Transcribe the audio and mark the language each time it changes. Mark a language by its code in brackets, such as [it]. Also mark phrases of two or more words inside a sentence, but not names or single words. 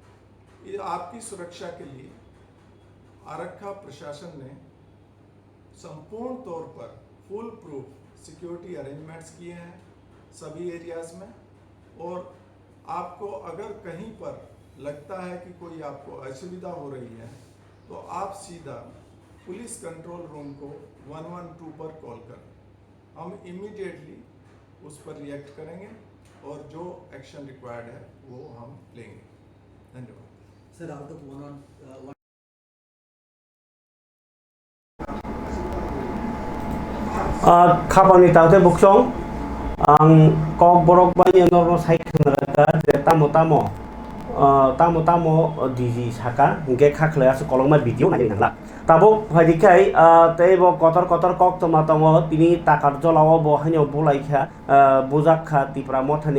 [hi] ये आपकी सुरक्षा के लिए आरक्षा प्रशासन ने संपूर्ण तौर पर [en] full proof security arrangements [hi] किए हैं सभी एरियाज में, और आपको अगर कहीं पर लगता है कि कोई आपको असुविधा हो रही है तो आप सीधा [en] police control room [hi] को 112 पर कॉल करें, हम इमीडिएटली उस पर रिएक्ट करेंगे और जो [en] action required [hi] है वो हम लेंगे। धन्यवाद। [en] Sir, out of one [trp] खापानि तावते बुksong ang kok borok bani norno sai khnaga je tamo diji saka hingke khakhle as kolongma video nai nangla tabo phadikai teibo kotor kok toma tomo tini takar jolao bo haino bulaikha bujakha tipra mothani